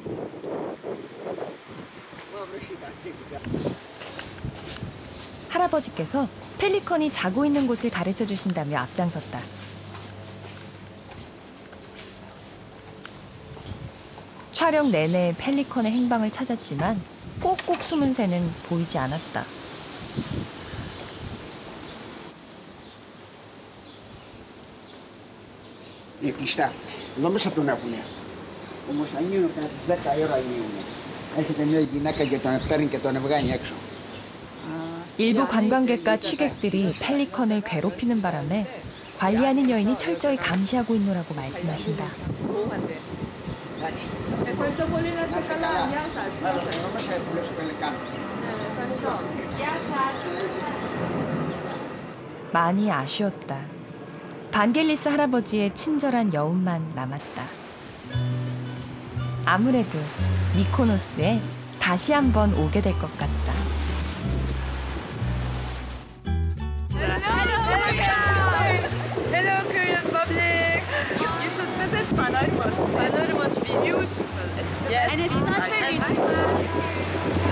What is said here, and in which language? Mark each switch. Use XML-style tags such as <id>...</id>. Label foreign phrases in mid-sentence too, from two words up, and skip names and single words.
<ko>할아버지께서 펠리컨이 자고 있는 곳을 가르쳐 주신다며 앞장섰다. 촬영 내내 펠리컨의 행방을 찾았지만 꼭꼭 숨은 새는 보이지 않았다.</ko> <el>Είναι κλειστά. Εδώ μέσα τον έχουνε. Όμως ανοίγουν κατά 10 ώρα ανοίγουν. Έρχεται μια γυναίκα και τον παίρνει και τον βγάνει έξω.</el> <ko>일부 관광객과 취객들이 펠리컨을 괴롭히는 바람에 관리하는 여인이 철저히 감시하고 있노라고 말씀하신다.</ko> <el>Ευχαριστώ πολύ, να είστε καλά. Γεια σας.</el> <ko>많이 아쉬웠다. 반겔리스 할아버지의 친절한 여운만 남았다. 아무래도 미코노스에 다시 한번 오게 될 것 같다.</ko> <en>Hello Korean public! You should visit Panormos. Panormos is beautiful. Yes, and it's not very</en>